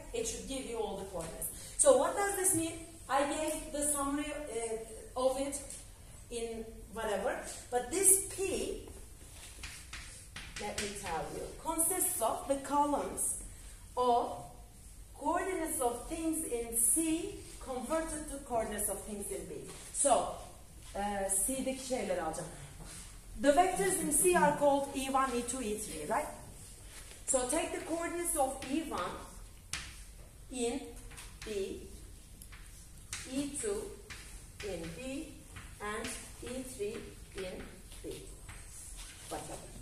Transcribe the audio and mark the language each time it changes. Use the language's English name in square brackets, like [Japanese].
[English] It should give you all the coordinates. So what does this mean? I gave the summary of it in whatever, but this P, let me tell you, consists of the columns of coordinates of things in C converted to coordinates of things in B. [Turkish] So, C'deki şeyleri alacağım. [English] The vectors in C are called E1, E2, E3, right? So take the coordinates of E1 in B, E2 in B, and E3 in B. Whatever.